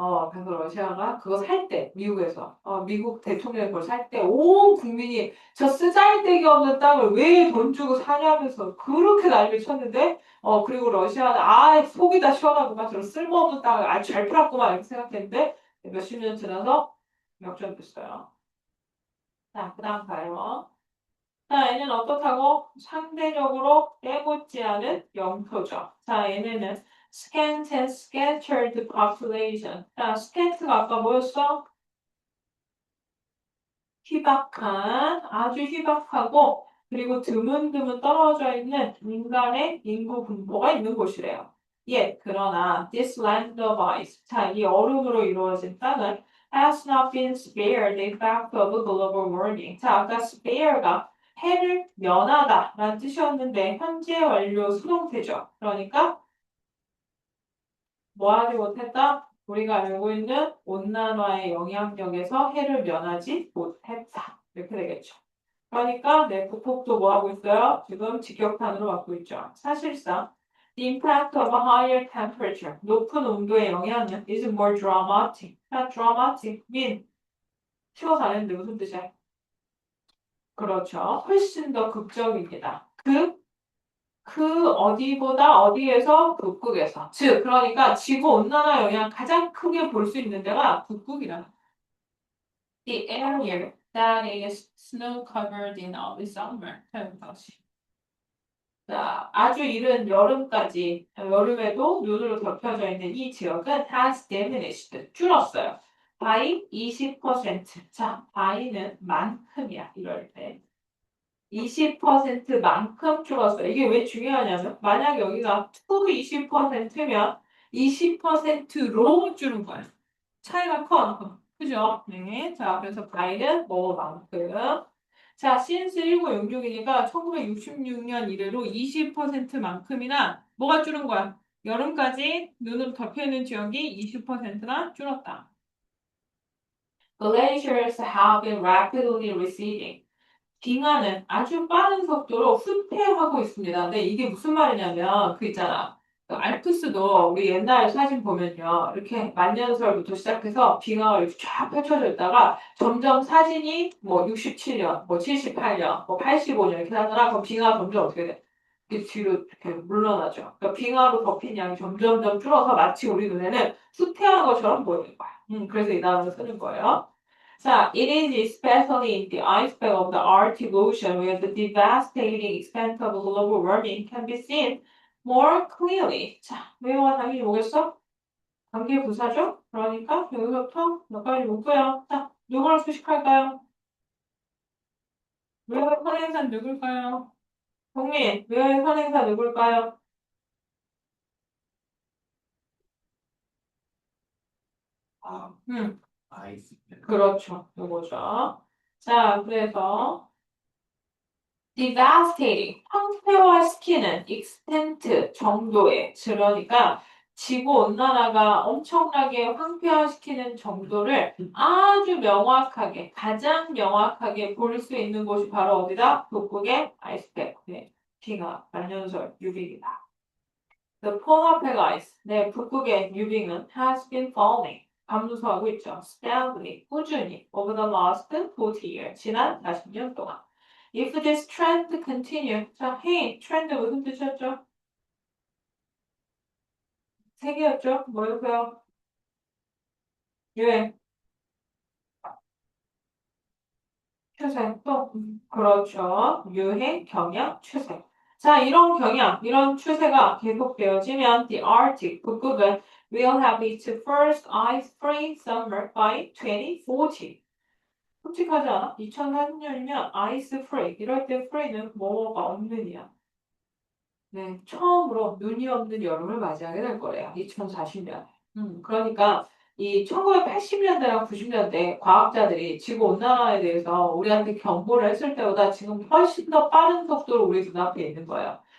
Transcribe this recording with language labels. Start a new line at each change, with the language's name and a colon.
Korean: 그래서 러시아가 그거 살 때, 미국에서, 미국 대통령이 그걸 살 때, 온 국민이 저 쓰잘데기 없는 땅을 왜 돈 주고 사냐면서 그렇게 난리를 쳤는데, 그리고 러시아는 속이 다 시원하구만, 저런 쓸모없는 땅을 아주 잘 팔았구만, 이렇게 생각했는데, 몇십 년 지나서 역전됐어요. 자, 그 다음 가요. 자, 얘는 어떻다고? 상대적으로 빼붙지 않은 영토죠.
English: 자, 얘네는 scant and scattered population.
Korean: 자, scant가 아까 뭐였어? 희박한, 아주 희박하고, 그리고 드문드문 떨어져 있는 인간의 인구 분포가 있는 곳이래요. 예, 그러나
English: this land of ice,
Korean: 자, 이 얼음으로 이루어진 땅은
English: has not been spared in fact of global warming.
Korean: 자, 아까 spare가 해를 면하다 라는 뜻이었는데 현재 완료 수동태죠. 그러니까 뭐 하지 못했다? 우리가 알고 있는 온난화의 영향력에서 해를 면하지 못했다. 이렇게 되겠죠. 그러니까 네, 북극도 뭐 하고 있어요? 지금 직격탄으로 맞고 있죠. 사실상
English: the impact of a higher temperature,
Korean: 높은 온도의 영향은
English: is more dramatic.
Korean: dramatic mean 쉬워서 안 했는데 무슨 뜻이야? 그렇죠. 훨씬 더 극적입니다. 어디보다 어디에서 북극에서. 즉, 그러니까 지구 온난화 영향 가장 크게 볼 수 있는 데가 북극이라.
English: The area that is snow covered in early summer.
Korean: 다시. 자, 아주 이른 여름까지, 여름에도 눈으로 덮여져 있는 이 지역은
English: has diminished,
Korean: 줄었어요.
English: by 20%.
Korean: 자, by는 만큼이야, 이럴 때. 20%만큼 줄었어요. 이게 왜 중요하냐면, 만약 여기가 to 20%면 20%로 줄은 거야. 차이가 커. 그죠? 네. 자, 그래서 by는 뭐만큼. 자, since 1966이니까 1966년 이래로 20%만큼이나 뭐가 줄은 거야? 여름까지 눈으로 덮여있는 지역이 20%나 줄었다.
English: glaciers have been rapidly receding.
Korean: 빙하는 아주 빠른 속도로 후퇴하고 있습니다. 근데 이게 무슨 말이냐면 그 있잖아. 그 알프스도 우리 옛날 사진 보면요. 이렇게 만년설부터 시작해서 빙하가 이렇게 쫙 펼쳐져 있다가 점점 사진이 뭐 67년, 뭐 78년, 뭐 85년 이렇게 하더라. 그럼 빙하가 점점 어떻게 돼? 이렇게 뒤로 이렇게 물러나죠. 그러니까 빙하로 덮인 양이 점점점 줄어서 마치 우리 눈에는 후퇴하는 것처럼 보이는 거야. 그래서 이 단어를 쓰는 거예요.
English: 자, it is especially in the iceberg of the Arctic Ocean where the devastating extent of global warming can be seen more clearly.
Korean: 자, 외워와 당연히 뭐겠어? 관계 부사죠? 그러니까 여기서부터 몇 가지 묻고요. 자, 누구를 수식할까요? 외워의 선행사 누굴까요? 동민, 외워의 선행사 누굴까요? 아이스. 그렇죠. 요거죠. 자, 그래서 devastating, 황폐화시키는 extent 정도의, 그러니까 지구 온난화가 엄청나게 황폐화시키는 정도를 아주 명확하게, 가장 명확하게 볼 수 있는 곳이 바로 어디다? 북극의 아이스팩, 네, 빙하, 만년설, 유빙이다.
English: The polar pack ice, 네,
Korean: 북극의 유빙은
English: has been falling,
Korean: 감소하고 있죠.
English: steadily,
Korean: 꾸준히,
English: over the last 40 years,
Korean: 지난 40년 동안.
English: If this trend continue, 자, hey,
Korean: 트렌드 무슨 뜻이었죠? 세 개였죠? 뭐였어요? 유행, 추세, 또, 그렇죠. 유행, 경향, 추세. 자, 이런 경향, 이런 추세가 계속되어지면
English: the Arctic,
Korean: 북극은
English: will have its first ice-free summer by 2040.
Korean: 솔직하지 않아? 2040년이면 ice-free, 이럴 때 free는 뭐가 없는 이야. 네, 처음으로 눈이 없는 여름을 맞이하게 될 거래요. 2040년에. 그러니까 이 1980년대랑 90년대 과학자들이 지구 온난화에 대해서 우리한테 경고를 했을 때보다 지금 훨씬 더 빠른 속도로 우리 눈앞에 있는 거예요.